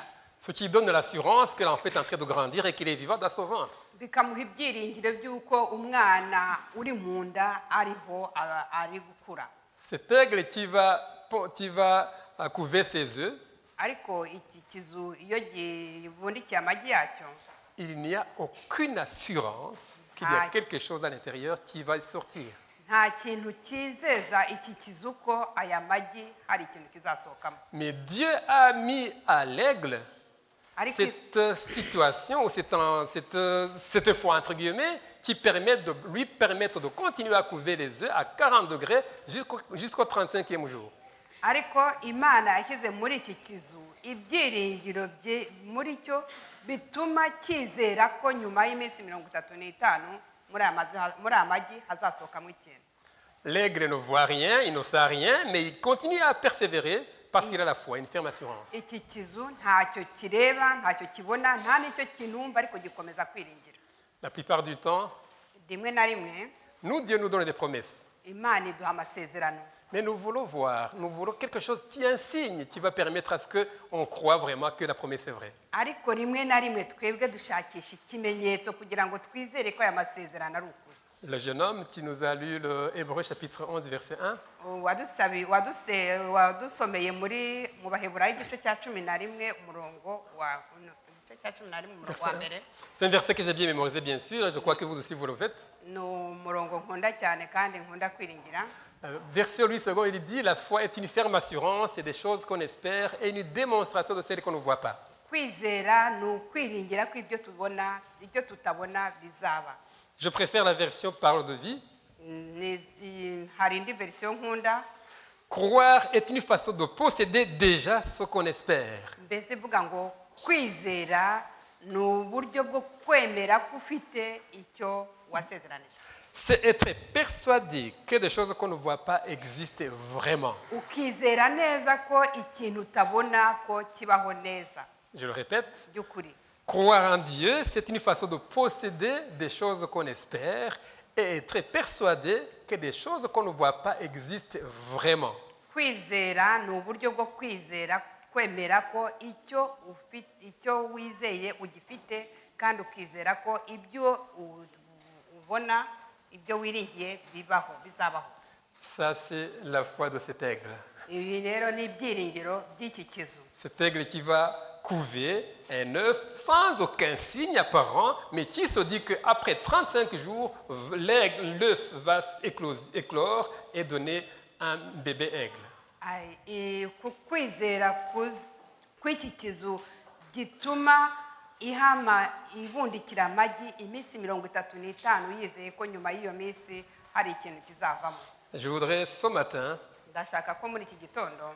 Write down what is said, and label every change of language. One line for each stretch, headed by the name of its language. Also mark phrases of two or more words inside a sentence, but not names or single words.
French: Ce qui donne l'assurance que l'enfant est en train de grandir et qu'il est vivant dans son ventre.
Kinyarwanda: bikamuha ibyiringiro by'uko umwana uri mu nda ariho ari gukura.
French: Cet aigle qui va couver ses œufs,
Kinyarwanda: Ariko iki kizu iyo gibundikiye amagi yacyo
French: il n'y a aucune assurance qu'il y a quelque chose à l'intérieur qui va sortir.
Kinyarwanda: nta kintu cyizeza iki kizu ko aya magi hari ikintu kizasohokamo.
French: Mais Dieu a mis à l'aigle
Kinyarwanda: Ariko
French: cette situation ou cette foi, entre guillemets, qui permet de lui permettre de continuer à couver les œufs à 40 degrés jusqu'au 35e jour.
Kinyarwanda: ariko Imana yashyize muri iki kizu ibyiringiro bye muri cyo bituma cyizera ko nyuma y'iminsi 35 muri aya magi hazasohokamo ikintu.
French: L'aigle ne voit rien, il ne sait rien, mais il continue à persévérer parce qu'il a la foi, une ferme assurance.
Kinyarwanda: Iki kizu ntacyo kireba, ntacyo kibona, nta n'icyo kinumva, ariko gikomeza kwiringira.
French: La plupart du temps,
Kinyarwanda: Rimwe na rimwe
French: nous, Dieu nous donne des promesses.
Kinyarwanda: Imana iduha amasezerano,
French: Mais nous voulons voir, nous voulons quelque chose qui est un signe qui va permettre à ce qu'on croit vraiment que la promesse est vraie.
Kinyarwanda: ariko rimwe na rimwe twebwe dushakisha ikimenyetso kugira ngo twizere ko aya masezerano ari ukuri.
French: Le jeune homme qui nous a lu le Hébreu chapitre 11, verset 1,
Kinyarwanda: wadusomeye mu Baheburayo igice cya 11 umurongo wa mbere.
French: c'est un verset que j'ai bien mémorisé, bien sûr, je crois que vous aussi vous le faites.
Kinyarwanda: Ni umurongo nkunda cyane kandi nkunda kwiringira.
French: Verset 8 secondes, il dit, la foi est une ferme assurance, c'est des choses qu'on espère et une démonstration de celles qu'on ne voit pas.
Kinyarwanda: Kwizera ni ukwiringira ko ibyo tubona, ibyo tutabona bizaba.
French: Je préfère la version parole de vie.
Kinyarwanda: Hari indi version nkunda,
French: Croire est une façon de posséder déjà ce qu'on espère.
Kinyarwanda: mbese ivuga ngo kwizera ni uburyo bwo kwemera ko ufite icyo wasezeranije.
French: C'est être persuadé que des choses qu'on ne voit pas existent vraiment.
Kinyarwanda: Ukizera neza ko ikintu utabona ko kibaho neza
French: Je le répète,
Kinyarwanda: by'ukuri.
French: croire en Dieu, c'est une façon de posséder des choses qu'on espère et être persuadé que des choses qu'on ne voit pas existent vraiment.
Kinyarwanda: Kwizera ni uburyo bwo kwizera, kwemera ko icyo wizeye ugifite, kandi ukizera ko ibyo ubona, ibyo wiringiye bizabaho.
French: Ça, c'est la foi de cet aigle.
Kinyarwanda: Ibi rero ni ibyiringiro by'iki kizu.
French: Cet aigle qui va couver un œuf sans aucun signe apparent, mais qui se dit qu'après 35 jours, l'œuf va éclore et donner un bébé aigle.
Kinyarwanda: Kwizera kw'iki kizu gituma ihama ibundikira amagi iminsi 35 yizeye ko nyuma y'iyo minsi hari ikintu kizavamo.
French: Je voudrais ce matin
Kinyarwanda: Ndashaka ko muri iki gitondo